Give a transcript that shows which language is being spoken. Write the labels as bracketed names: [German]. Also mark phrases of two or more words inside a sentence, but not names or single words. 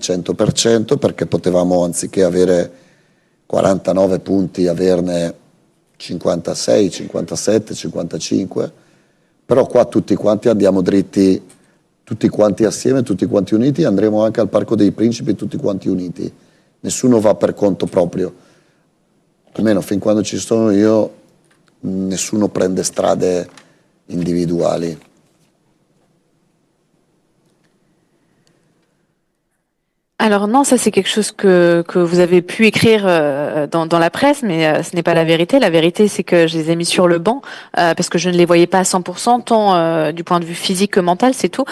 [Italian] 100% perché potevamo, anziché avere 49 punti, averne 56, 57, 55, però qua tutti quanti andiamo dritti, tutti quanti assieme, tutti quanti uniti, andremo anche al Parco dei Principi tutti quanti uniti, nessuno va per conto proprio, almeno fin quando ci sono io nessuno prende strade individuali. [French] Alors non, ça c'est quelque chose que vous avez pu écrire dans la presse, mais ce n'est pas la vérité. La vérité, c'est que je les ai mis sur le banc parce que je ne les voyais pas à 100%, tant du point de vue physique que mental, c'est tout.